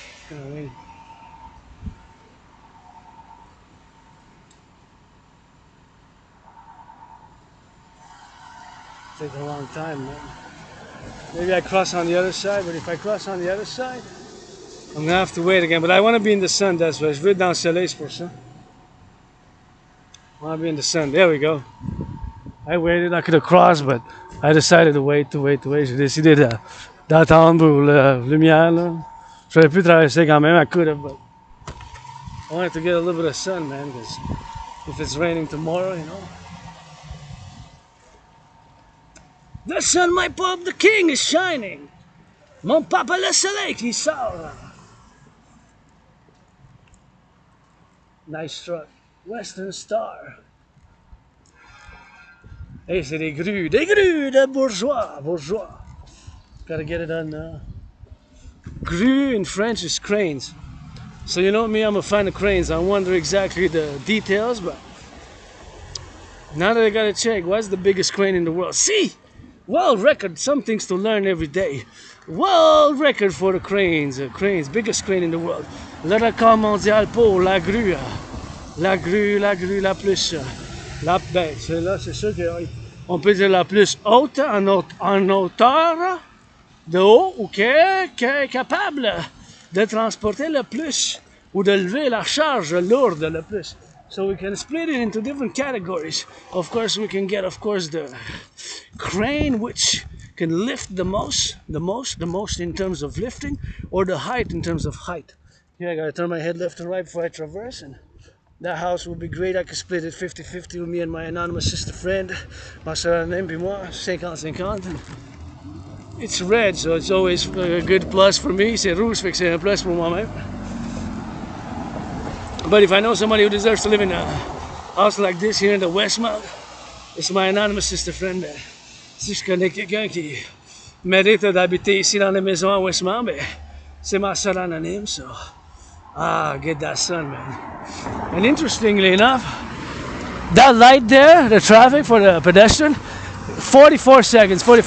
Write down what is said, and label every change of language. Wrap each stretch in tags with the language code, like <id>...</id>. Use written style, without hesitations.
<en>Gonna wait. Take a long time, man. Maybe I cross on the other side, but if I cross on the other side, I'm gonna have to wait again. But I want to be in the sun, that's why.</en> <fr>Je veux être dans le soleil, c'est pour ça.</fr> <en>I want to be in the sun. There we go. I waited, I could have crossed, but I decided to wait.</en> <fr>J'ai décidé d'attendre pour la lumière, là. J'aurais pu traverser quand même,</fr> <en>I could have, but I wanted to get a little bit of sun, man, because if it's raining tomorrow, you know. The sun, my pop, the king is shining.</en> <fr>Mon papa le soleil qui sort.</fr> <en>Nice truck. Western Star.</en> <fr>Hey, c'est des grues de bourgeois.</fr> <en>Gotta get it on now. Grue in French is cranes. So you know me, I'm a fan of cranes. I wonder exactly the details, but now that I gotta check, what's the biggest crane in the world? See! World record, some things to learn every day. World record for the cranes. Biggest crane in the world.</en> <fr>Le record mondial pour la grue. La grue la plus... ben, celle-là, c'est sûr qu'on peut dire la plus haute en hauteur de haut ou qui est capable de transporter le plus ou de lever la charge lourde le plus.</fr> <en>So we can split it into different categories. Of course, we can get, the crane, which can lift the most in terms of lifting, or the height in terms of height. Here I gotta turn my head left and right before I traverse, and that house would be great. I could split it 50-50 with me and my anonymous sister friend,</en> <fr>ma soeur anonyme puis moi,</fr> <en>50-50. It's red, so it's always a good plus for me.</en> <fr>C'est rouge, fait que c'est un plus pour moi-même.</fr> <en>But if I know somebody who deserves to live in a house like this here in the Westmount, it's my anonymous sister friend.</en> <fr>Si je connais quelqu'un qui mérite d'habiter ici dans la maison à Westmount, ben, c'est ma soeur anonyme.</fr> <en>So, get that sun, man. And interestingly enough, that light there, the traffic for the pedestrian, 44 seconds.</en>